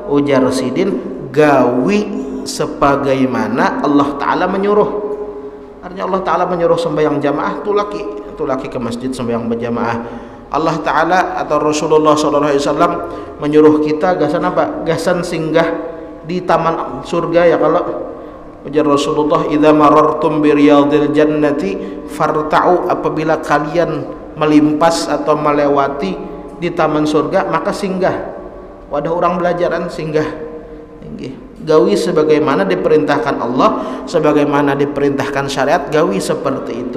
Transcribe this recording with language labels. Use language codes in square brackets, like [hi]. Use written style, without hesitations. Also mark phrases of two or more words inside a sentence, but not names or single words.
[bjn] Ujar Sidin, gawi sebagaimana Allah Ta'ala menyuruh. Artinya Allah Ta'ala menyuruh sembahyang jamaah, tulaki ke masjid sembahyang berjamaah. Allah Ta'ala atau Rasulullah SAW menyuruh kita gasan apa? Gasan singgah di taman surga ya. Kalau ujar Rasulullah, [ar] إذا مررتم برياض الجنة فارتعوا, [bjn] apabila kalian melimpas atau melewati di taman surga maka singgah. Wadah orang belajaran singgah. Gawi sebagaimana diperintahkan Allah, sebagaimana diperintahkan syariat, gawi seperti itu.